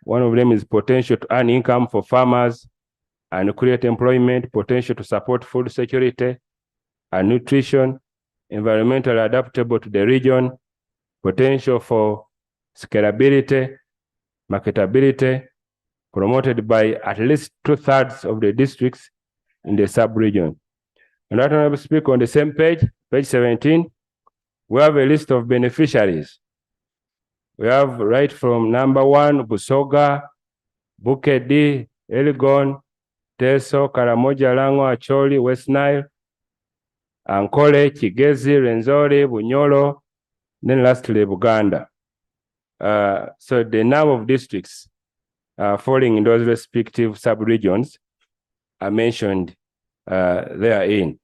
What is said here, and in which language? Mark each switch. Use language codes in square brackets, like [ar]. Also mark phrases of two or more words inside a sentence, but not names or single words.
[en] One of them is potential to earn income for farmers and create employment, potential to support food security and nutrition, environmentally adaptable to the region, potential for scalability, marketability, promoted by at least 2/3 of the districts in the sub-region. And that Honorable Speaker, on the same page, page 17, we have a list of beneficiaries. We have right from number 1, Busoga, Bukedi, Elgon, Teso, Karamoja, Lango, Acholi, West Nile, Ankole, Kigezi, Renzori, Bunyolo, then lastly, Buganda. So the number of districts falling in those respective sub-regions are mentioned therein.